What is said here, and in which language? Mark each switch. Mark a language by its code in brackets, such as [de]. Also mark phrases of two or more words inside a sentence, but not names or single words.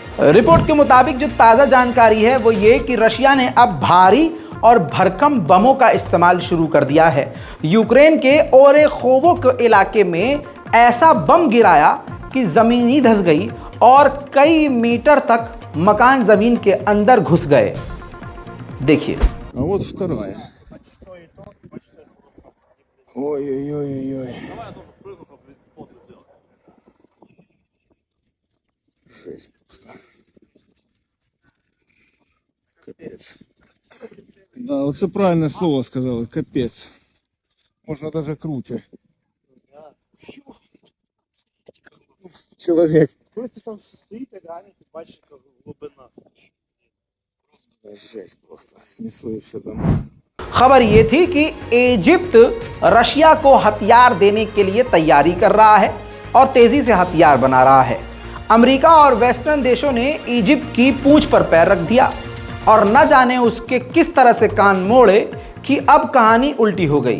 [hi] रिपोर्ट के मुताबिक जो ताज़ा जानकारी है वो ये कि रशिया ने अब भारी और भरकम बमों का इस्तेमाल शुरू कर दिया है। यूक्रेन के ओरेखोवो के इलाके में ऐसा बम गिराया कि ज़मीन ही धंस गई और कई मीटर तक मकान ज़मीन के अंदर घुस गए। देखिए। [ru] Вот вторая. Ой-ой-ой-ой. Жесть просто. Капец. Да, вот это правильное слово сказала. Капец. Можно даже круче. Человек. [uk] Коли ти там стоїть, реально ти бачиш глибина. [ru] Жесть просто. Снесло и все домой. [hi] खबर ये थी कि इजिप्ट रशिया को हथियार देने के लिए तैयारी कर रहा है और तेजी से हथियार बना रहा है। अमेरिका और वेस्टर्न देशों ने इजिप्ट की पूंछ पर पैर रख दिया और न जाने उसके किस तरह से कान मोड़े कि अब कहानी उल्टी हो गई।